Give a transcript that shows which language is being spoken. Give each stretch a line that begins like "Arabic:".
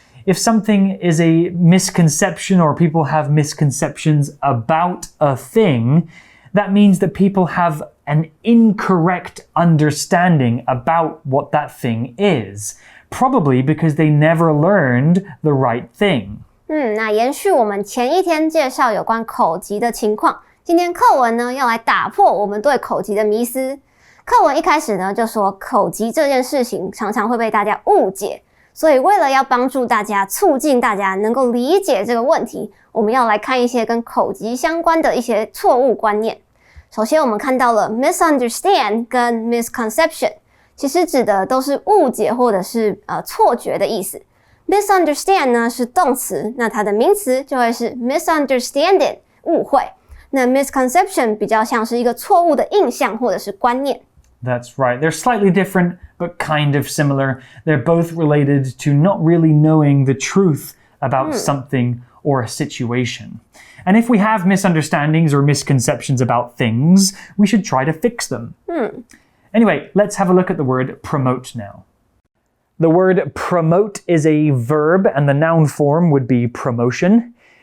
English: If something is a misconception or people have misconceptions about a thing, that means that people have an incorrect understanding about what that thing is, probably because they never learned the right thing.
Chinese: 那延续我们前一天介绍有关口疾的情况，今天课文呢要来打破我们对口疾的迷思。课文一开始呢就说口疾这件事情常常会被大家误解，所以为了要帮助大家，促进大家能够理解这个问题，我们要来看一些跟口疾相关的一些错误观念。首先我们看到了 misunderstand 跟 misconception， 其实指的都是误解或者是错觉的意思。 misunderstand 呢是动词，那它的名词就会是 misunderstanding 误会。那 misconception 比较像是一个错误的印象或者是观念。
English: That's right. They're slightly different, but kind of similar. They're both related to not really knowing the truth about something or a situation. And if we have misunderstandings or misconceptions about things, we should try to fix them. Anyway, let's have a look at the word promote now. The word promote is a verb, and the noun form would be promotion.